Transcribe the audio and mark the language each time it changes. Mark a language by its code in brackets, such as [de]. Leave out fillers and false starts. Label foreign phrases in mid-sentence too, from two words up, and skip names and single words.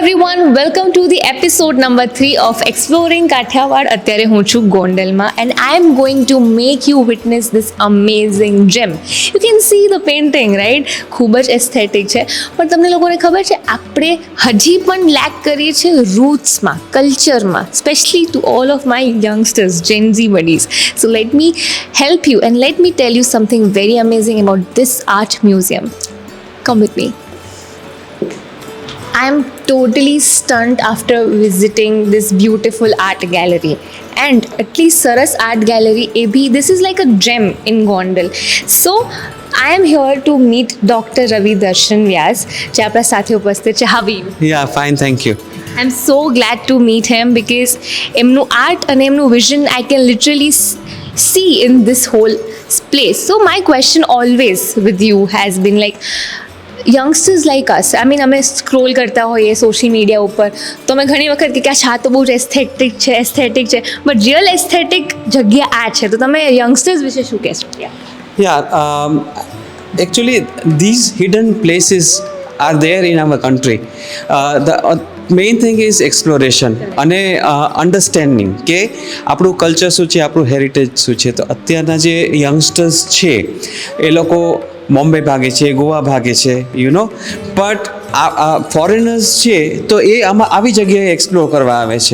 [en] everyone, welcome to the episode number 3 of Exploring Kathiawad. [gu] અત્યારે હું છું ગોંડલમાં [en] and I am going to make you witness this amazing gem. You can see the painting, right? [gu] ખૂબ જ એસ્થેટિક છે, પણ તમને લોકોને ખબર છે આપણે હજી પણ લેક કરીએ છીએ રૂટ્સમાં, કલ્ચરમાં, [en] specially to all of my youngsters, Gen Z buddies. So let me help you and let me tell you something very amazing about this art museum. Come with me. I am totally stunned after visiting this beautiful art gallery. And at least Saras Art Gallery AB, this is like a gem in Gondal. So I am here to meet Dr. Ravi Darshan Vyas, [gu] જે આપણા સાથે ઉપસ્થિત છે. [en] How are you? Yeah, fine, thank you. I'm so glad to meet him because [gu] એમનું art અને એમનું vision [en] I can literally see in this whole place. So my question always with you has been like, youngsters like us, I mean [gu] અમે સ્ક્રોલ કરતા હોઈએ [en] social media [gu] ઉપર તો અમે ઘણી વખત કે આ શા તો બહુ જ એસ્થેટિક છે [en] but real aesthetic [gu] જગ્યા આ છે, તો તમે યંગસ્ટર્સ વિશે શું કહેશો? [en] Yeah, actually these hidden places are there in our country. The main thing is exploration [gu] અને અન્ડરસ્ટેન્ડિંગ કે આપણું કલ્ચર શું છે, આપણું હેરિટેજ શું છે. તો અત્યારના જે યંગસ્ટર્સ છે એ લોકો બોમ્બે ભાગે છે, ગોવા ભાગે છે, [en] you know, but foreigners [gu] છે તો એ આમાં આવી જગ્યાએ એક્સપ્લોર કરવા આવે છે.